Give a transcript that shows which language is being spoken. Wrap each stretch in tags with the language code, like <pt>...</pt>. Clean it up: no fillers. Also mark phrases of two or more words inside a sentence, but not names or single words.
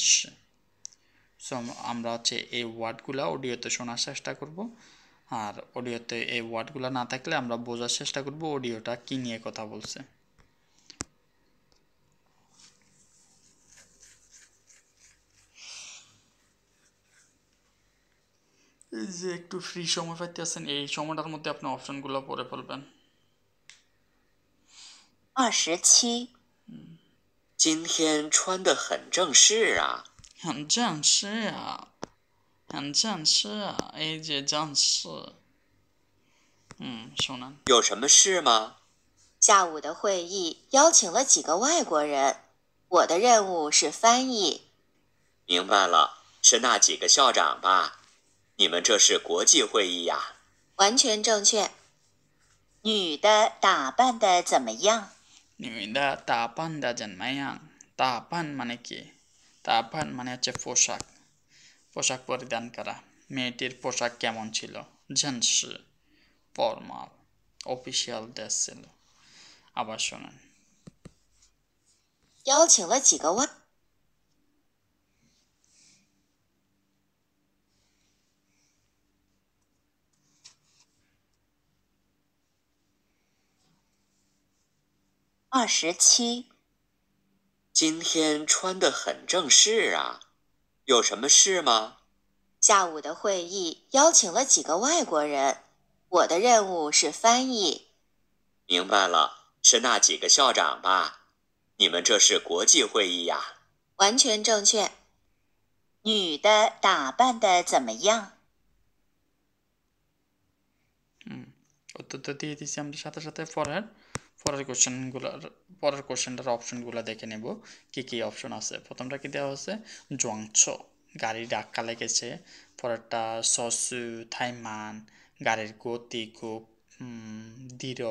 <bn>সো আমরা হচ্ছে এই ওয়ার্ডগুলো অডিওতে শোনার চেষ্টা করব, আর অডিওতে এই ওয়ার্ডগুলো না থাকলে আমরা বোঝার চেষ্টা করব অডিওটা কী নিয়ে কথা বলছে। এই যে একটু ফ্রি সময় পাইতেছেন, এই সময়টার মধ্যে আপনি অপশনগুলো পড়ে ফেলবেন।</bn> <zh>27，今天穿得很正式啊。很正式啊，很正式啊，</zh> <bn>এই যে</bn> <zh>正式。শোনান। 有什么事吗？下午的会议邀请了几个外国人，我的任务是翻译。明白了，是那几个校长吧？你们这是国际会议呀？完全正确。女的打扮的怎么样？女的打扮的怎么样?</zh> <bn>তাপান মানে কি? তাপান মানে হচ্ছে পোশাক, পোশাক পরিধান করা। মেয়েটির পোশাক কেমন ছিল? জেন্সি, ফর্মাল,</bn> <en>official dress</en> <bn>ছিল। আবার শোনেন।</bn> <zh>邀请了几个外。27，今天穿得很正式啊，有什么事吗？下午的会议邀请了几个外国人，我的任务是翻译。明白了，是那几个校长吧？你们这是国际会议呀？完全正确。女的打扮的怎么样？</zh> <bn>উত্তরটা দিয়ে দিচ্ছি আমরা সাথে সাথে। পরের কোশ্চেনটার অপশনগুলো দেখে নেব কি কি অপশন আছে। প্রথমটা কি দেওয়া আছে, জোয়াংছ গাড়ি ধাক্কা লেগেছে। পরেরটা</bn> <zh>车速太慢</zh> <bn>গাড়ির গতি খুব দৃঢ়।</bn>